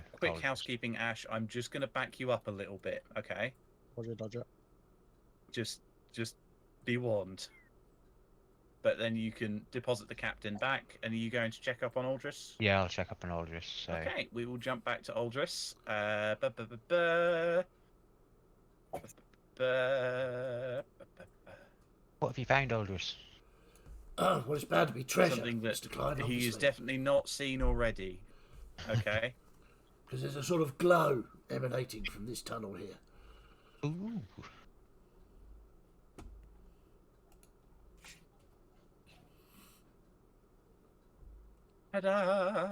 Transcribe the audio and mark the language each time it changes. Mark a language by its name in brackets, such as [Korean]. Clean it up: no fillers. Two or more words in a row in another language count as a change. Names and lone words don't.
[English] Quick Aldous. housekeeping, Ash. I'm just going to back you up a little bit, okay? Dodger. Just be warned. But then you can deposit the captain back, and are you going to check up on Aldris? Yeah, I'll check up on Aldous, so... Okay, we will jump back to Aldris. Ba, ba, ba, ba. Ba, ba, ba, ba. What have you found, Aldous? Oh, well, it's bound to be treasure, Something that Mr. Klein, he is obviously. definitely not seen already. Okay. Because there's a sort of glow emanating from this tunnel here. Ooh. Ta-da!